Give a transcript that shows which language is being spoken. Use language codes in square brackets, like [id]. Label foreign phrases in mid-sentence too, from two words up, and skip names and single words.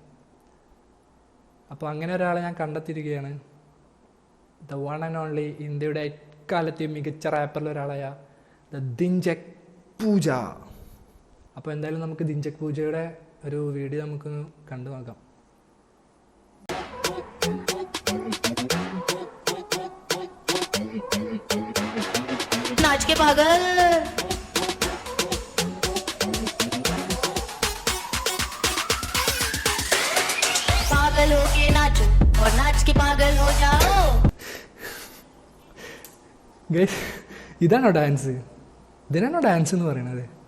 [ml] അപ്പോൾ അങ്ങനെ ഒരാളെ ഞാൻ കണ്ടെത്തിയിരിക്കുകയാണ്. [en] The one and only [ml] ഇന്ത്യയുടെ എക്കാലത്തെയും മികച്ച റാപ്പറിൽ ഒരാളായ ദ ദിൻജക് പൂജ. അപ്പോൾ എന്തായാലും നമുക്ക് ദിൻജക് പൂജയുടെ ഒരു വീഡിയോ നമുക്കൊന്ന് കണ്ടു നോക്കാം. [hi] नाच के पागल पागल हो के नाचो और नाच के पागल हो जाओ. [ml] ഗൈസ്, ഇതാണോ ഡാൻസ്? ഇതിനാണോ ഡാൻസ് എന്ന് പറയുന്നത്?